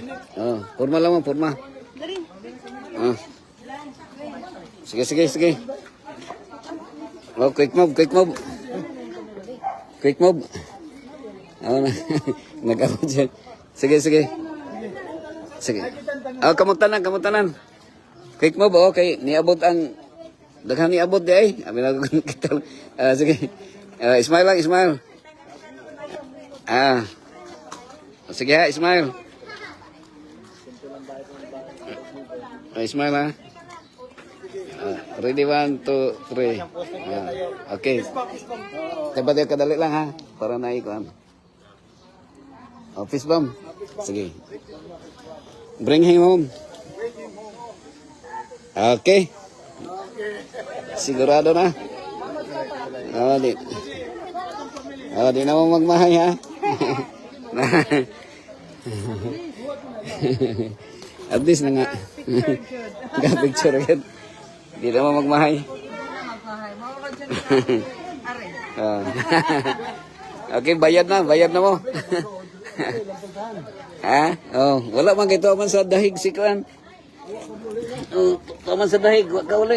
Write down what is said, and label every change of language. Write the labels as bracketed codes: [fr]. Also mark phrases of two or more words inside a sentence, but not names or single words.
[ceb] Oh, forma lang mo, forma. Oh. Sige. Oh, [en] quick move. [ceb] Oh, nag-abot siya. Sige. Oh, kamutanan. [en] Quick move, [ceb] okay. Niabot ang... Daghan niabot di ay. Abi na kita. Sige. Smile lang. Sige ha, smile. Smile ha. [en] Ready, 1, 2, 3. Okay. [ceb] Tayo kadali lang ha. Para naikuan. [en] Office bomb. Sige. Bring him home. Okay. [ceb] Sigurado na. Di na mo magmahay ha. At least na nga. Picture agad. Di na mo magmahay. Okay, bayad na mo. Ha? Oh, wala man kay man sa dahig si Kuan. Oh, man sa dahig, wa ka uli.